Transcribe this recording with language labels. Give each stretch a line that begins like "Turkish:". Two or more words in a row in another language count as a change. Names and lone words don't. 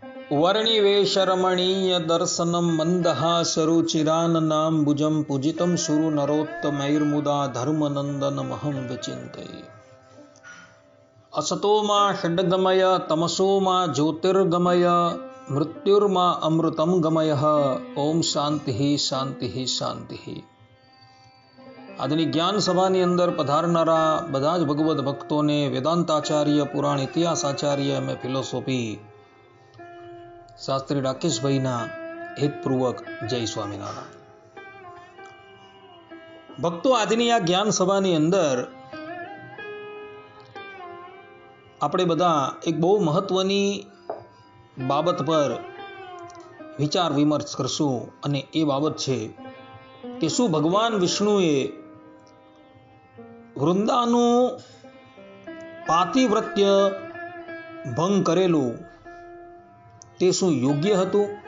Sanskrit: वर्णिवेशरमणीय दर्शनं मन्दहासरुचिराननाम्बुजं पूजितं सुरनरोत्तमैर्मुदा धर्मनन्दनमहं विचिन्तये। असतो मा षड्गमय तमसो मा ज्योतिर्गमय मृत्युर्मा अमृतं गमयः। ओम शांति शांति शांति।
Gujarati: આજની જ્ઞાન સભાની અંદર પધારનારા બધા જ ભગવદ ભક્તોને વેદાંતાચાર્ય, પુરાણ ઇતિહાસાચાર્ય, એમ ફિલોસોફી શાસ્ત્રી રાકેશભાઈના હેતપૂર્વક જય સ્વામિનારાયણ। ભક્તો, આજની આ જ્ઞાન સભાની અંદર આપણે બધા એક બહુ મહત્વની બાબત પર વિચાર વિમર્શ કરશું, અને એ બાબત છે કે શું ભગવાન વિષ્ણુએ વૃંદાનું પાતિવ્રત્ય ભંગ કરેલું તે શું યોગ્ય હતું?